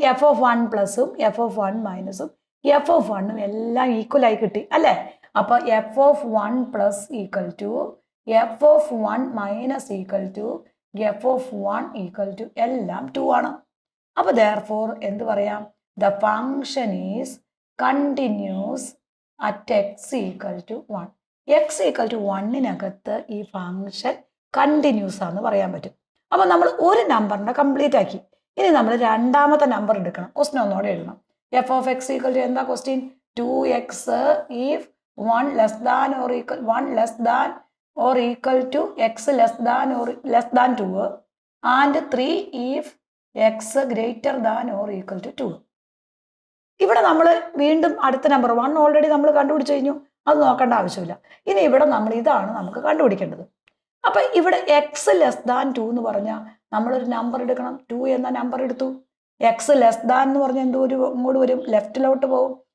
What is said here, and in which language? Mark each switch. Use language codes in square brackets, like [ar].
[ml] F of 1 പ്ലസും F of 1 മൈനസും F of 1ഉം എല്ലാം equal ആയി കിട്ടി അല്ലേ? അപ്പൊ F of 1 plus equal to F of 1 minus equal to F of 1 equal to എല്ലാം 2 ആണ്. അപ്പൊ therefore എന്ത് പറയാം? [en] The function is continuous at x equal to 1. [ml] x equal to 1-നകത്ത് ഈ ഫംഗ്ഷൻ കണ്ടിന്യൂസ് ആണെന്ന് പറയാൻ പറ്റും. അപ്പൊ നമ്മൾ ഒരു നമ്പറിനെ കംപ്ലീറ്റ് ആക്കി. ഇനി നമ്മൾ രണ്ടാമത്തെ നമ്പർ എടുക്കണം. ക്വസ്റ്റ്യൻ ഒന്നോടെ എഴുതണം. F of X equal to എന്താ question? [en] 2x if 1 less than or equal 1 less than or equal to x less than or less than 2 and 3 if x greater than or equal to 2. [ml] ഇവിടെ നമ്മൾ വീണ്ടും അടുത്ത number 1 already നമ്മൾ കണ്ടുപിടിച്ചു കഴിഞ്ഞു, അത് നോക്കേണ്ട ആവശ്യമില്ല. ഇനി ഇവിടെ നമ്മൾ ഇതാണ് നമുക്ക് കണ്ടുപിടിക്കേണ്ടത്. അപ്പൊ ഇവിടെ എക്സ് ലെസ് ദാൻ 2 എന്ന് പറഞ്ഞാൽ നമ്മളൊരു നമ്പർ എടുക്കണം. 2 എന്ന നമ്പർ എടുത്തു. എക്സ് ലെസ് ദാൻ എന്ന് പറഞ്ഞാൽ ഇങ്ങോട്ട് വരും, ലെഫ്റ്റിലോട്ട് പോകും.